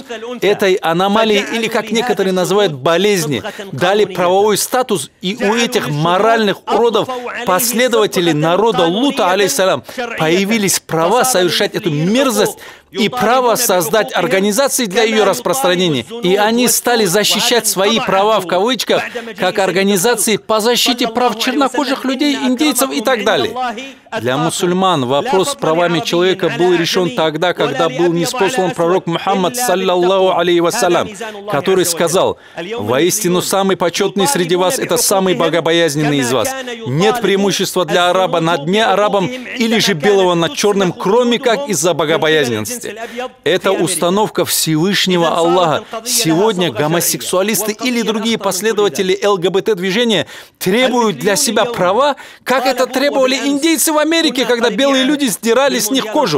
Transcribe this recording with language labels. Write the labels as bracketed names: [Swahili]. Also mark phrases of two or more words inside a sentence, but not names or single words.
[Russian] Этой аномалии, или как некоторые называют болезни, дали правовой статус, и у этих моральных уродов, последователей народа Лута, алейхиссалям, появились права совершать эту мерзость и право создать организации для ее распространения. И они стали защищать свои права, в кавычках, как организации по защите прав чернокожих людей, индейцев и так далее. Для мусульман вопрос с правами человека был решен тогда, когда был ниспослан пророк Мухаммад, [Arabic] صلى الله عليه وسلم, [Russian] который сказал: «Воистину самый почетный среди вас – это самый богобоязненный из вас. Нет преимущества для араба над неарабом или же белого над черным, кроме как из-за богобоязненности». Это установка Всевышнего Аллаха. Сегодня гомосексуалисты или другие последователи ЛГБТ-движения требуют для себя права, как это требовали индейцы в Америке, когда белые люди сдирали с них кожу.